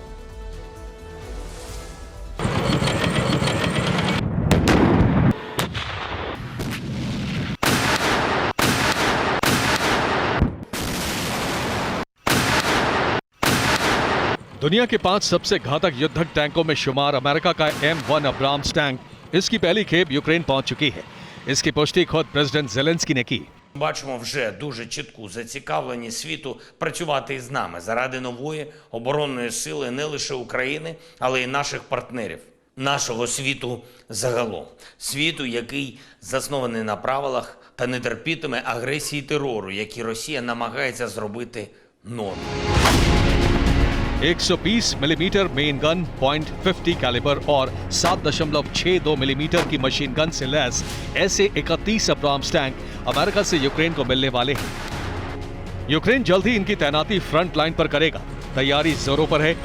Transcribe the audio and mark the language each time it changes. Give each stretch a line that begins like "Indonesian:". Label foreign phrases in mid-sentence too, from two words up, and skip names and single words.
Hindi: दुनिया के 5 सबसे घातक युद्धक टैंकों में शुमार अमेरिका का M1 अब्राम्स टैंक इसकी पहली खेप यूक्रेन पहुंच चुकी है। इसकी पुष्टि खुद प्रेसिडेंट ज़ेलेंस्की ने की।
Ukrainian: Бачимо вже дуже чітку зацікавленість світу працювати із нами заради нової оборонної сили не лише України, але й наших партнерів, нашого світу загалом. Світу, який заснований на правилах та не терпітиме агресії терору, які Росія намагається зробити нормою.
Hindi: 120 मिलीमीटर
English: main gun,
Hindi: .50 कैलिबर और 7.62 मिलीमीटर की
English: machine gun
Hindi: से लैस ऐसे 31 अब्राम्स टैंक अमेरिका से यूक्रेन को मिलने वाले हैं। यूक्रेन जल्द ही इनकी तैनाती
English: front line
Hindi: पर करेगा। तैयारी जोरों पर है।